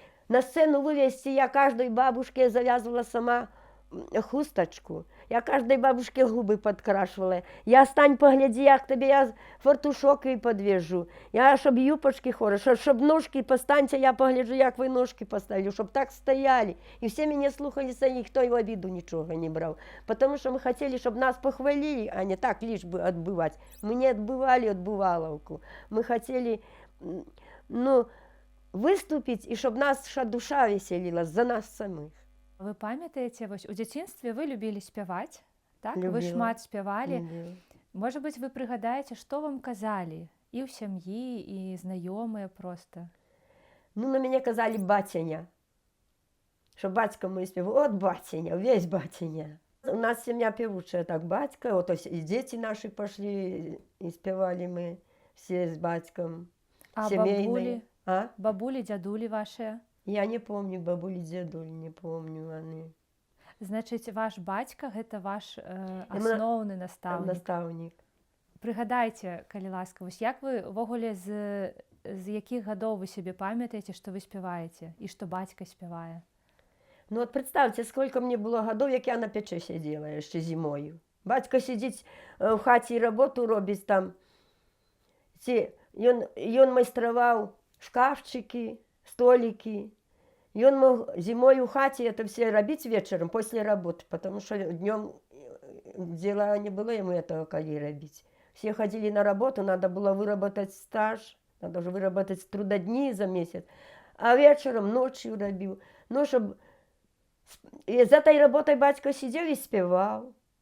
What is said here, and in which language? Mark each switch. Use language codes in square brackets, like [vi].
[ru] На сцену вывести я каждой бабушке завязывала сама хусточку. Я каждой бабушке губы подкрашивала. [uk] Я стань погляди, як тобі я фартушок і подвяжу. Я, щоб юпочки хорошо, щоб ножки постаньте, я погляджу, як ви ножки поставили, щоб так стояли. І всі мене слухалися, і ніхто в обіду нічого не брав. Тому що ми хотіли, щоб нас похвалили, а не так лиш би відбивати. Ми не відбивали відбиваловку. Ми хотіли, ну, выступить, і щоб наша душа веселилась за нас самих. [be] Вы памятаеце, вось у дзяцінстве вы любілі спяваць, так? Вы Любіла. шмат спявалі. Любіла. Можа быць, вы прыгадаеце, што вам казалі і ў сям'і, і знаёмыя проста? [ru] Ну, на меня казали батяня. Что батька мой спевал, от батяня, весь батяня. У нас семья певучая, так батька, вот и дети наши пошли, и спевали мы все с батьком, А семейные. бабули, дядули ваши? Я не помню бабулі, дзедулі, не помню они. [be] Значыць, ваш бацька гэта ваш асноўны настаўнік. Настаўнік. Прыгадайце, калі ласка, вось як вы ўвогуле з якіх гадоў вы сябе памятаеце, што вы спяваеце і што бацька спявае? [ru] Ну от представьте, сколько мне было годов, [uk] як я на печі сиділа ще зимою. Батько сидить в хаті і роботу робить там. Він майстрував шкафчики, столики. [ru] И он мог зимой в хате это все робить вечером после работы, потому что днем дела не было ему этого коли робить. Все ходили на работу, надо было выработать стаж, надо же выработать трудодни за месяц. А вечером, ночью робил. Ну, чтобы... И за этой работой батько сидел и спевал.